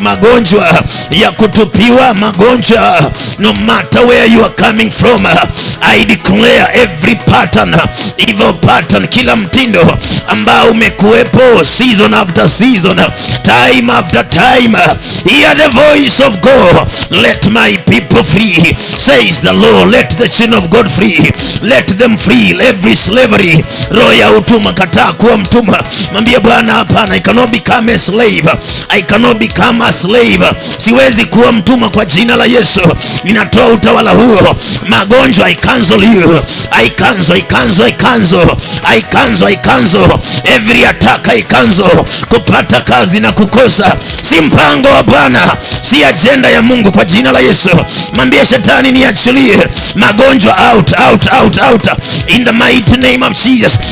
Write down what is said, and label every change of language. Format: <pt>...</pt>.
<sw>Magonjwa ya kutupiwa, magonjwa,</sw> <en>no matter where you are coming from, I declare every pattern, evil pattern,</en> <sw>kila mtindo ambao umekuwepo</sw> <en>season after season, time after time, hear the voice of God. Let my people free, says the Lord. Let the children of God free, let them free every slavery.</en> <sw>Roho ya utumwa, kataa kuwa mtumwa. Mwambie Bwana hapana,</sw> <en>I cannot become a slave, I cannot become a slave.</en> <sw>Siwezi kuwa mtumwa kwa jina la Yesu. Ninatoa utawala huo.</sw> <en>Magonjwa, I cancel you, I cancel, I cancel, I cancel, I cancel, I cancel every attack, I cancel.</en> <sw>Kupata kazi na kukosa si mpango wa Bwana, si agenda ya Mungu kwa jina la Yesu. Mwambie shetani niachilie. Magonjwa</sw> <en>out, out, out, out, in the mighty name of Jesus.</en>